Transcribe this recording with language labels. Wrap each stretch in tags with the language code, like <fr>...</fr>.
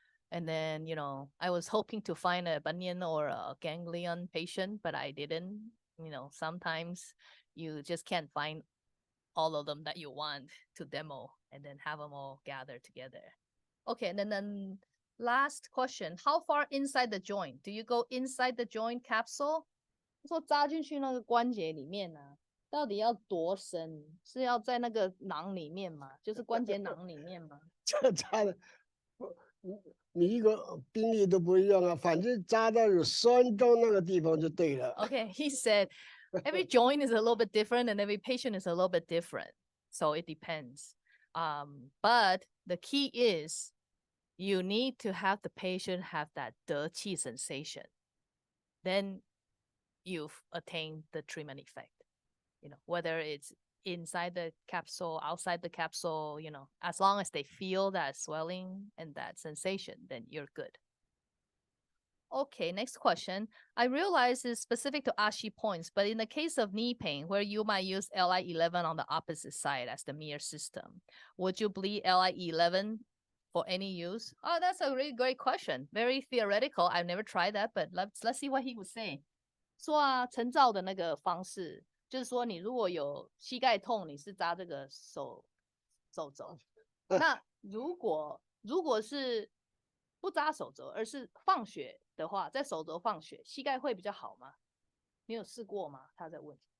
<en>And then, you know, I was hoping to find a bunion or a ganglion patient, but I didn't. You know, sometimes you just can't find all of them that you want to demo and then have them all gather together. Okay, and then last question, how far inside the joint? Do you go inside the joint capsule?</en> <zh>说扎进去那个关节里面啊，到底要多深？是要在那个囊里面吗？就是关节囊里面吗？这扎的，你一个病例都不一样啊，反正扎到有酸中那个地方就对了。</zh> <en>Okay, he said every joint is a little bit different and every patient is a little bit different. So it depends. But the key is you need to have the patient have that 得气 sensation. Then you've attained the treatment effect. You know, whether it's inside the capsule, outside the capsule, you know, as long as they feel that swelling and that sensation, then you're good. Okay, next question. I realize it's specific to Ashi points, but in the case of knee pain, where you might use LI11 on the opposite side as the mirror system, would you bleed LI11 for any use? Oh, that's a really great question. Very theoretical. I've never tried that, but let's see what he would say.</en> <zh>说啊，陈照的那个方式，就是说你如果有膝盖痛，你是扎这个手肘。那如果是不扎手肘，而是放血的话，在手肘放血，膝盖会比较好吗？你有试过吗？他在问。</zh>